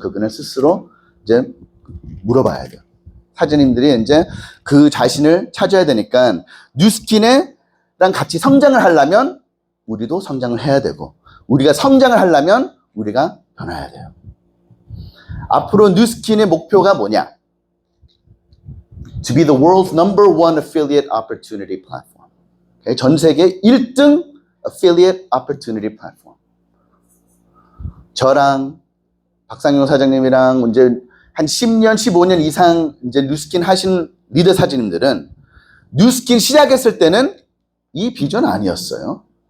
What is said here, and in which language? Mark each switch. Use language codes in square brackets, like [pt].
[ko] 그거는 스스로 이제 물어봐야 돼요. 사장님들이 이제 그 자신을 찾아야 되니까, 뉴스킨이랑 같이 성장을 하려면 우리도 성장을 해야 되고, 우리가 성장을 하려면 우리가 변해야 돼요. 앞으로 뉴스킨의 목표가 뭐냐? [en] To be the world's number one affiliate opportunity platform. Okay? [ko] 전 세계 1등 [en] affiliate opportunity platform. [ko] 저랑 박상용 사장님이랑 이제 한 10년, 15년 이상 이제 뉴스킨 하신 리더 사장님들은 뉴스킨 시작했을 때는 이 비전 아니었어요.